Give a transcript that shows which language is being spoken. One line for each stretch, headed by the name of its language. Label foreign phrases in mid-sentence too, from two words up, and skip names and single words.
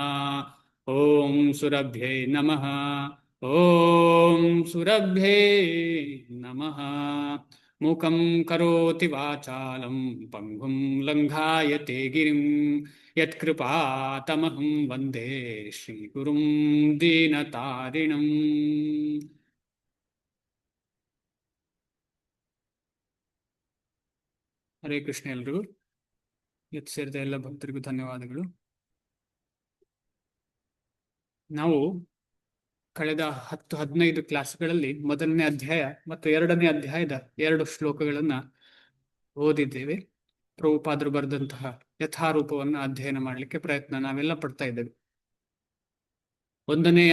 Sanskrit: ओम सुरभ्यै नमः ओम सुरभ्यै नमः मूकं करोति वाचालं पङ्गुं लङ्घायते गिरिं यत्कृपातमहं वन्दे श्रीगुरुं दीनतारिणम्
Kannada: ಹರೇ ಕೃಷ್ಣ ಎಲ್ರಿಗೂ ಇವತ್ತು ಸೇರಿದ ಎಲ್ಲ ಭಕ್ತರಿಗೂ ಧನ್ಯವಾದಗಳು ನಾವು ಕಳೆದ 10-15 ಕ್ಲಾಸ್ಗಳಲ್ಲಿ ಮೊದಲನೇ ಅಧ್ಯಾಯ ಮತ್ತು ಎರಡನೇ ಅಧ್ಯಾಯದ 2 ಶ್ಲೋಕಗಳನ್ನ ಓದಿದ್ದೇವೆ ಪ್ರಭುಪಾದರು ಬರೆದಂತಹ ಯಥಾರೂಪವನ್ನು ಅಧ್ಯಯನ ಮಾಡಲಿಕ್ಕೆ ಪ್ರಯತ್ನ ನಾವೆಲ್ಲ ಪಡ್ತಾ ಇದ್ದೇವೆ ಒಂದನೇ